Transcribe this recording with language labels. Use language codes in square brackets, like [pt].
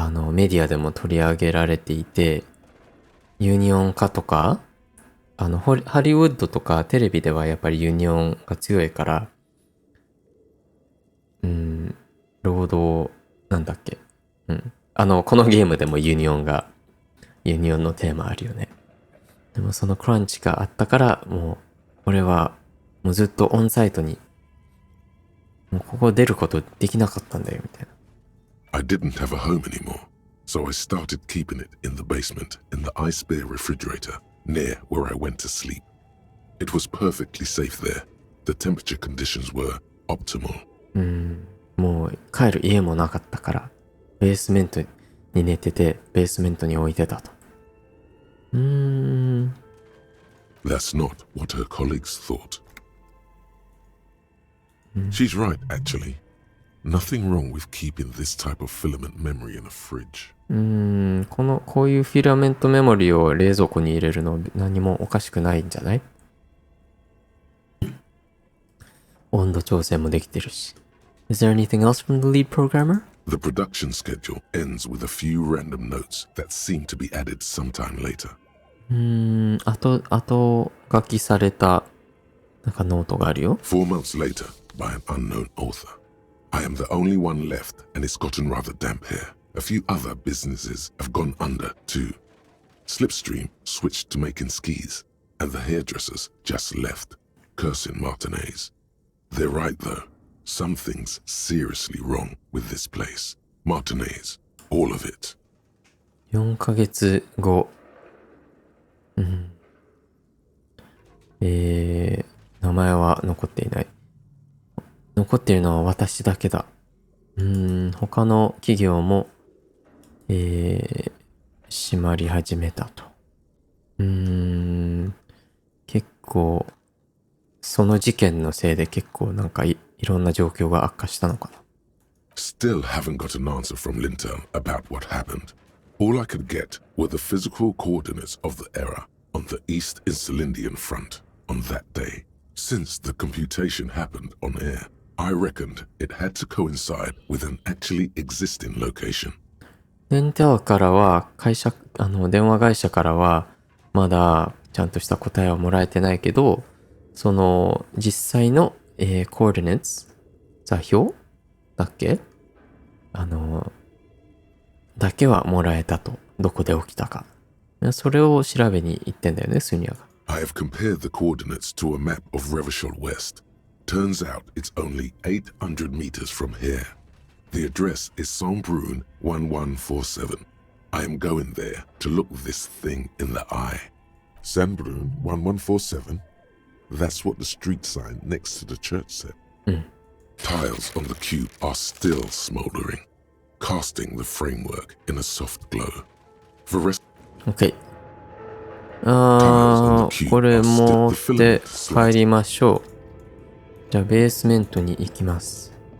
[ja] メディアでも取り上げられていて、ユニオン化とかハリウッドとかテレビではやっぱりユニオンが強いから、労働なんだっけ、このゲームでもユニオンのテーマあるよね。でもそのクランチがあったからもう俺はもうずっとオンサイトにもうここ出ることできなかったんだよみたいな。 [en] I didn't have a home anymore, so I started keeping it in the basement in the ice-bear refrigerator near where I went to sleep. It was perfectly safe there. The temperature conditions were optimal. [ja] もう帰る家もなかったからベースメントに寝ててベースメントに置いてたと。 [en] That's not what her colleagues thought. She's right, actually. Nothing wrong with keeping this type of filament memory in a fridge. [ja] こういうフィラメントメモリを冷蔵庫に入れるの何もおかしくないんじゃない？温度調整もできてるし。 [en] Is there anything else from the lead programmer? The production schedule ends with a few random notes that seem to be added sometime later. [ja] 後書きされたなんかノートがあるよ。 [en] 4 months later, by an unknown author. I am the only one left, and it's gotten rather damp here. A few other businesses have gone under, too. Slipstream switched to making skis, and the hairdressers just left, cursing Martinez. They're right, though. Something's seriously wrong with this place. Martinez, all of it. [ja] 4ヶ月後。名前は残っていない。残っているのは私だけだ。他の企業も、閉まり始めたと。結構、その事件のせいで結構なんかいろんな状況が悪化したのかな。 [en] Still haven't got an answer from Lintel about what happened. All I could get were the physical coordinates of the error on the East Insulindian front on that day. Since the computation happened on air, I reckoned it had to coincide with an actually existing location. [ja] レンテルからは電話会社からはまだちゃんとした答えはもらえてないけど、その実際の、コーディネート座標だっけだけはもらえたと。どこで起きたか。それを調べに行ってんだよね、スニアが。 [en] I have compared the coordinates to a map of Revachol West. Turns out it's only 800 meters from here. The address is Saint-Brun 1147. I am going there to look this thing in the eye. Saint-Brun 1147? That's what the street sign next to the church said. Tiles on the cube are still smoldering, casting the framework in a soft glow. The rest... OK。 [ja] これ持って帰りましょう。じゃあベースメントに行きます。